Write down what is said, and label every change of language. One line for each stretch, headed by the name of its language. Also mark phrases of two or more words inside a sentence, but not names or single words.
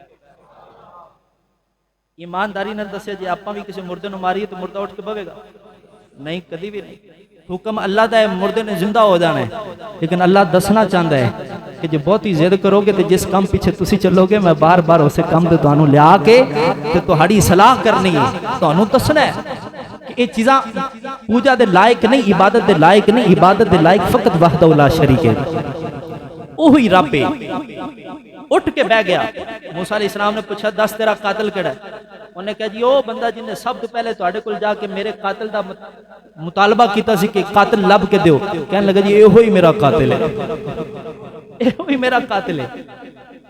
Punjabi: ایمانداری نے دسیا جی آپاں بھی کسی مردے نو ماری تو مردہ اٹھ کے بھگے گا؟ نہیں، کدی بھی نہیں۔ حکم اللہ دا ہے مردے نے زندہ ہو جانا ہے، لیکن اللہ دسنا چاہتا ہے کہ جب بہت ہی زید کرو گے تو جس کام پیچھے تسی چلو گے میں بار بار اسے کام تے تانوں لیا کے تے تہاڈی اصلاح کرنی ہے، تانوں دسنا ہے کہ یہ چیزاں پوجا دے لائق نہیں، عبادت دے لائق نہیں، عبادت دے لائق فقط
Arabic: وحدہ لا شریک
Punjabi: ہے، وہی رب ہے۔ اٹھ کے بیٹھ گیا، موسیٰ
Arabic: علیہ السلام
Punjabi: نے پوچھا دس تیرا قاتل کیڑا ہے؟ انہوں نے کہا جی وہ بندہ جن نے سب تو پہلے تواڈے کول جا کے میرے قاتل دا مطالبہ کیتا سی کہ قاتل لب کے دیو، کہنے لگا جی یہ ہی میرا قاتل ہے، یہ ہی میرا قاتل ہے۔